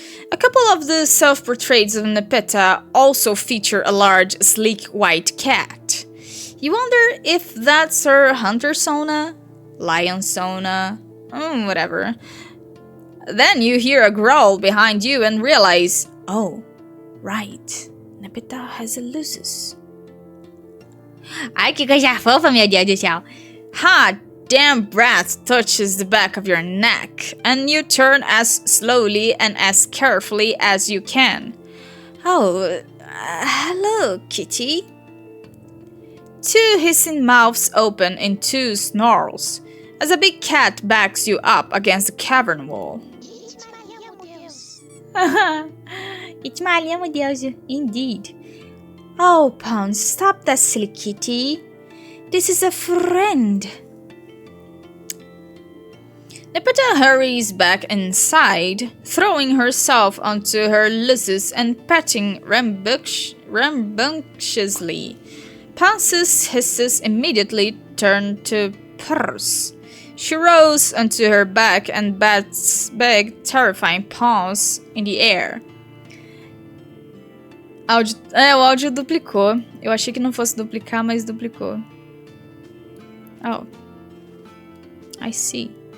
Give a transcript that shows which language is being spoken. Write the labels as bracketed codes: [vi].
[en] A couple of the self-portraits of Nepeta also feature a large, sleek white cat. You wonder if that's her hunter sona, lion sona, whatever. Then you hear a growl behind you and realize, oh, right, Nepeta has a lusus. [pt] Ai, que coisa fofa, meu Deus do céu. [en] Hot damn breath touches the back of your neck, and you turn as slowly and as carefully as you can. Oh, hello, kitty. Two hissing mouths open in two snarls, as a big cat backs you up against the cavern wall. It's my little Deus, indeed. Oh, Pounce, stop that silly kitty. This is a friend. Nepeta hurries back inside, throwing herself onto her lusus and petting rambunctiously. Pounce's hisses immediately turned to purrs. She rose onto her back and bats big, terrifying paws in the air. [pt] Áudio... É, o áudio duplicou. Eu achei que não fosse duplicar, mas duplicou. [en] Oh. I see.